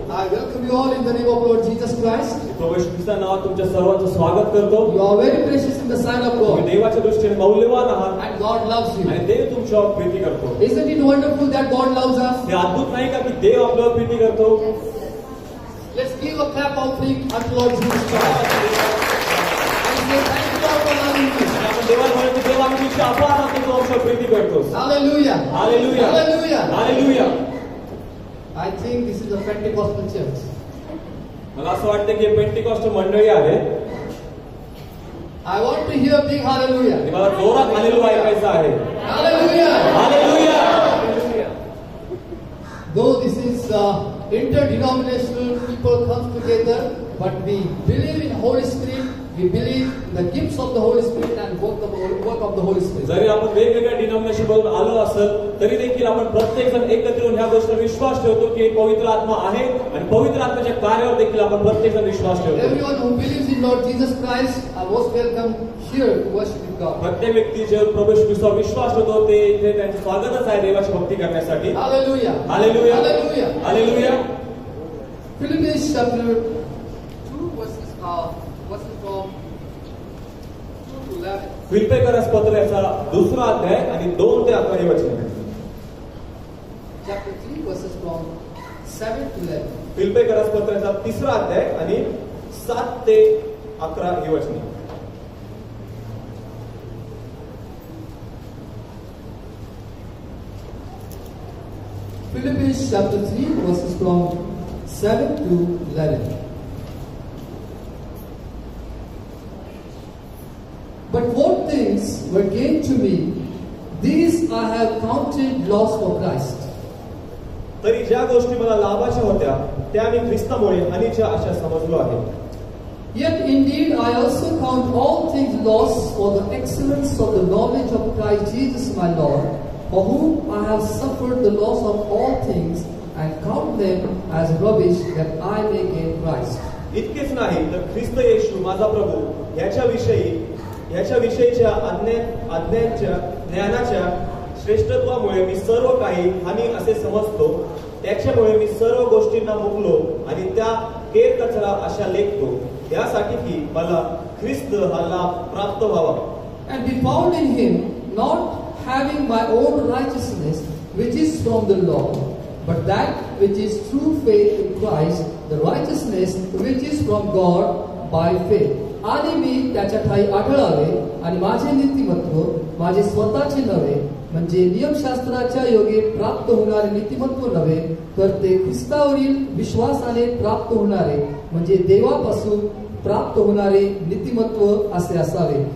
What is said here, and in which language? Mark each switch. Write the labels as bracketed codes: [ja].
[en] I welcome you all in the name of Lord Jesus Christ. [mr] प्रभू येशू ख्रिस्ताच्या नावात तुमच्या सर्वांचं स्वागत करतो. [en] You are very precious in the sight of God. [mr] देवाच्या दृष्टीने मौल्यवान आहात [en] And God loves you. [mr] आणि देव तुमच्यावर प्रीती करतो. [en] Isn't it wonderful that God loves us? [mr] हे अद्भुत नाही का की देव आपल्यावर प्रीती करतो. [en] Let's give a clap offering unto Lord Jesus Christ. And say thank you Lord for loving me. [mr] आपण देवाला म्हणतो देव आम्ही तुझे आभार मानतो तू आमच्यावर प्रीती करतोस. [en] Hallelujah. Hallelujah. Hallelujah. Hallelujah. I think this is a Pentecostal church. [mr] मला असं वाटतं की पेंटिकॉस्ट मंडळी आहे. [en] I want to hear big hallelujah. [mr] मला जोरात हालेलुया ऐकायचं आहे. [en] Hallelujah. Hallelujah. Though this is interdenominational, people come together, but we believe in Holy Spirit. We believe in the gifts of the Holy Spirit and work of the Holy Spirit. [mr] जरी आपण वेगवेगळ्या denomination मधून आलो असेल तरी देखील आपण प्रत्येक जण एकत्र येऊन ह्या गोष्टीवर विश्वास ठेवतो की पवित्र आत्मा आहे आणि पवित्र आत्म्याच्या कार्यावर देखील आपण प्रत्येक जण विश्वास ठेवतो. [en] Everyone who believes in Lord Jesus Christ are most welcome here to worship with God. [mr] प्रत्येक व्यक्ती जे प्रभू ख्रिस्तावर विश्वास ठेवतो ते इथे त्यांचं स्वागतच आहे देवाची भक्ती करण्यासाठी. [en] Hallelujah. Hallelujah. Hallelujah. Hallelujah. Philippians chapter 2 verses from 2 to 11. [mr] फिलिप्पीकरास पत्राचा दुसरा अध्याय आणि 2 ते 11 हे वचन आहे. [en] Chapter 3 verses from 7 to 11. [mr] फिलिप्पीकरास पत्राचा तिसरा अध्याय आणि 7 ते 11 हे वचन आहे. [en] Philippians chapter 3 verses from 7 to 11. But what things were gained to me, these I have counted loss for Christ. [mr] तरी ज्या गोष्टी मला लाभाच्या होत्या त्या मी ख्रिस्तामुळे हानीच्या अशा समजलो आहे. [en] Yet indeed I also count all things loss for the excellence of the knowledge of Christ Jesus my Lord, for whom I have suffered the loss of all things and count them as rubbish that I may gain Christ. [mr] इतकेच नाही तर ख्रिस्त येशू माझा प्रभू याच्याविषयीच्या अज्ञानाच्या ज्ञानाच्या श्रेष्ठत्वामुळे मी सर्व काही हानी असे समजतो. त्याच्यामुळे मी सर्व गोष्टींना मुकलो आणि त्या केर कचरा अशा लेखतो यासाठी की मला ख्रिस्त हा लाभ प्राप्त व्हावा. [en] And be found in him, not having my own righteousness which is from the law, but that which is through faith in Christ, the righteousness which is from God by faith. [mr] आणि मी त्याच्या ठाई आढळावे आणि माझे नीतिमत्व माझे स्वतःचे नव्हे म्हणजे नियमशास्त्राच्या योगे प्राप्त होणारे नीतिमत्व नव्हे तर ते ख्रिस्तावरील विश्वासाने प्राप्त होणारे म्हणजे देवापासून प्राप्त होणारे नीतिमत्व असे असावे.